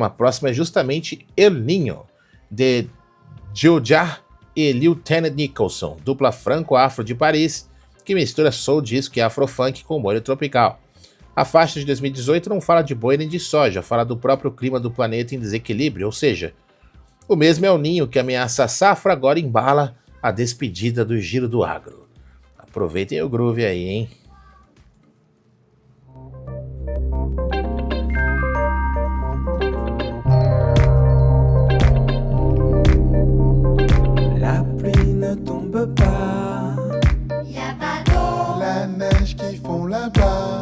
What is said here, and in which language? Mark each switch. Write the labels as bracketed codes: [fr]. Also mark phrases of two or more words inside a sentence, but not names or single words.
[pt] A próxima é justamente El Niño, de Julia e Lieutenant Nicholson, dupla franco-afro de Paris, que mistura soul disco e afrofunk com molho tropical. A faixa de 2018 não fala de boi nem de soja, fala do próprio clima do planeta em desequilíbrio, ou seja, o mesmo El Niño que ameaça a safra agora embala a despedida do giro do agro. Aproveitem o groove aí, hein? [fr] La pluie ne tombe pas. Y'a pas d'eau, La neige qu'ils font là-bas.